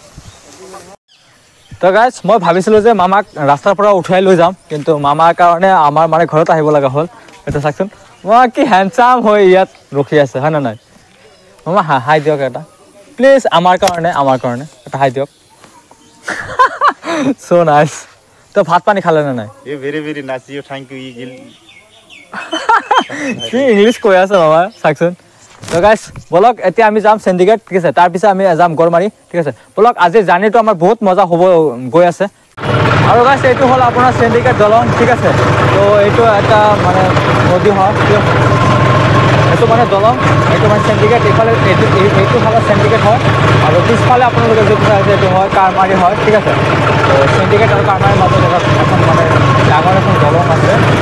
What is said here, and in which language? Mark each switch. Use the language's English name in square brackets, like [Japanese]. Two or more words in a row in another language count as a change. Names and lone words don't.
[Assamese] তো গাইজ মই ভাবিছিলোঁ যে মামাক ৰাস্তাৰ পৰা উঠাই লৈ যাম, কিন্তু মামাৰ কাৰণে আমাৰ মানে ঘৰত আহিব লগা হ'ল। এটা চাওকচোন মই কি হেণ্ডচাম হৈ ইয়াত ৰখি আছে হয় নে নাই মামা হাই দিয়ক এটা প্লিজ আমাৰ কাৰণে এটা হাই দিয়ক [English] so nice [Assamese] তো ভাত পানী খালে নে নাই [English] ये very nice you thank you you [Assamese] কি ইংলিছ কৈ আছে মামা চাওকচোন তো গাইছ বলক এতিয়া আমি যাম চেণ্ডিগেট ঠিক আছে তাৰপিছত আমি যাম গড়মাৰী ঠিক আছে বলক আজি জাৰ্ণিটো আমাৰ বহুত মজা হ'ব গৈ আছে আৰু গাইছ এইটো হ'ল আপোনাৰ চেণ্ডিগেট দলং ঠিক আছে তো এইটো এটা মানে নদী হয় এইটো মানে দলং এইটো মানে চেণ্ডিগেট এইফালে এইটো ফালে চেণ্ডিগেট হয় আৰু পিছফালে আপোনালোকে যিটো চাইছে এইটো হয় কাৰমাৰী হয় ঠিক আছে তো চেণ্ডিগেট আৰু কাৰমাৰীৰ মাজত এখন মানে ডাঙৰ এখন দলং আছে